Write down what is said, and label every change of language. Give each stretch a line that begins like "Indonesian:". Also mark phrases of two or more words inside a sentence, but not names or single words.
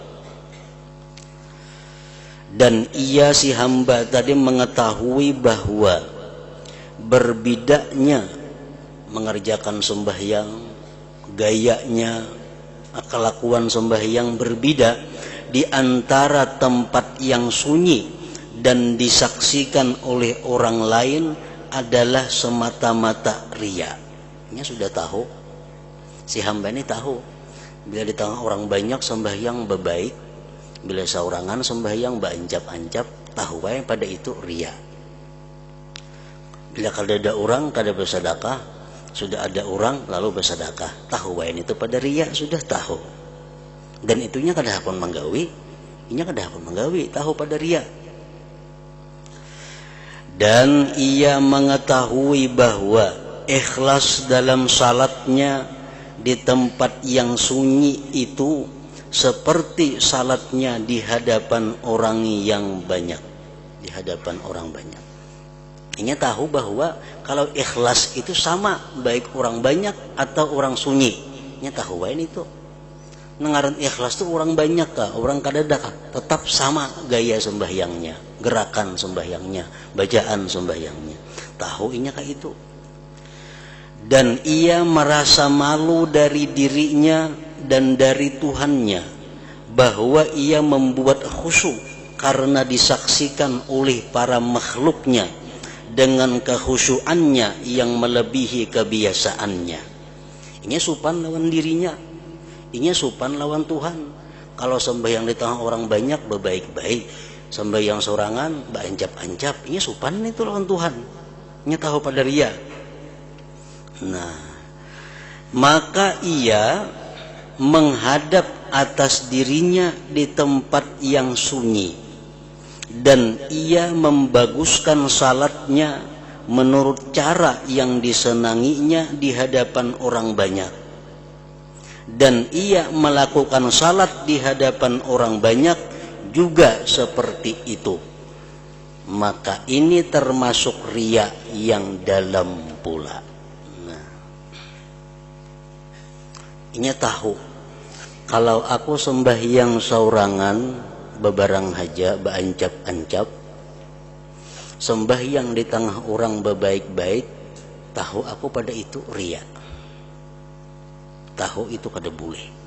Indonesian: Dan ia si hamba tadi mengetahui bahwa berbidaknya mengerjakan sembahyang, gayanya, kelakuan sembahyang berbeda di antara tempat yang sunyi dan disaksikan oleh orang lain adalah semata-mata riya. Ini sudah tahu, si hamba ini tahu.
Banjar: Bila di tengah orang banyak sembahyang bebaik, bila seorangan sembahyang beancap-ancap, tahu wae pada itu riya. Bila kada ada orang kada bersedekah, sudah ada orang lalu bersedekah, tahu wae itu pada riya, sudah tahu. Dan itunya kada hakon manggawi, inya kada hakon manggawi, tahu pada riya.
Indonesian: Dan ia mengetahui bahwa ikhlas dalam salatnya di tempat yang sunyi itu seperti salatnya di hadapan orang yang banyak. Di hadapan orang banyak. Ini tahu bahwa kalau ikhlas itu sama baik orang banyak atau orang sunyi.
Banjar: nya tahu wae itu. Ngaran ikhlas tuh orang banyak kah, orang kadada kah, tetap sama gaya sembahyangnya, gerakan sembahyangnya, bacaan sembahyangnya. Tahu inya kah itu.
Indonesian: Dan ia merasa malu dari dirinya dan dari Tuhannya bahwa ia membuat khusyuk karena disaksikan oleh para makhluknya dengan kekhusyuannya yang melebihi kebiasaannya.
Banjar: Ini supan lawan dirinya, ini supan lawan Tuhan. Kalau sembahyang di tengah orang banyak berbaik-baik, sembahyang sorangan berancap-ancap, ini supan itu lawan Tuhan. Ini tahu pada ria. Nah,
Indonesian: maka ia menghadap atas dirinya di tempat yang sunyi dan ia membaguskan salatnya menurut cara yang disenanginya di hadapan orang banyak, dan ia melakukan salat di hadapan orang banyak juga seperti itu. Maka ini termasuk riya yang dalam pula.
Banjar: Ini tahu kalau aku sembahyang saurangan bebarang haja baancap-ancap, sembahyang di tengah orang bebaik-baik, tahu aku pada itu riya, tahu itu kada boleh.